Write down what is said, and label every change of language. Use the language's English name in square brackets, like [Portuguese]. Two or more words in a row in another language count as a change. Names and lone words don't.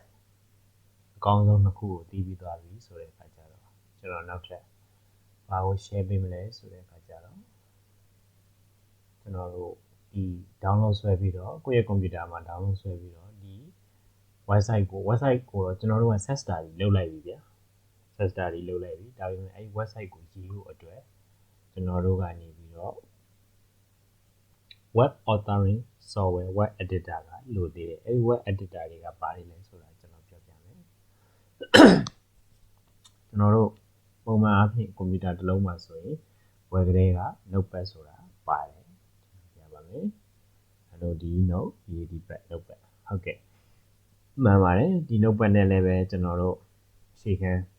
[Burmese] အကောင်းဆုံးတစ်ခုကိုသိပြီးသွားပြီဆိုတဲ့အခါကျတော့ကျွန်တော်နောက်ထပ်ဘာကို share ပေးမလဲဆိုတဲ့အခါကျတော့ကျွန်တော်တို့ဒီ download ဆွဲပြီးတော့ကိုယ့်ရဲ့ computer မှာ download ဆွဲပြီးတော့ဒီ website ကိုတော့ကျွန်တော်တို့က search တာတွေလုပ်လိုက်ပြီဗျာ [English] set study [Burmese] လုပ်လိုက်ပြီဒါပေမဲ့အဲ့ website ကိုရေးဖို့အတွက်ကျွန်တော်တို့ကနေပြီးတော့ [English] web authoring software web editor [Burmese] ကလိုသေးတယ်အဲ့ [English] web editor [Burmese] တွေကပါတယ်လဲဆိုတာကျွန်တော်ပြောပြမယ်ကျွန်တော်တို့ပုံမှန်အားဖြင့်ကွန်ပျူတာတစ်လုံးမှာဆိုရင် web ကလေးက notepad ဆိုတာပါတယ်ကျွန်တော်ပြပါမယ်အဲ့တော့ဒီ notepad ဟုတ်ကဲ့မှန်ပါတယ်ဒီ notepad နဲ့လည်းပဲကျွန်တော်တို့ရှေ့ခံ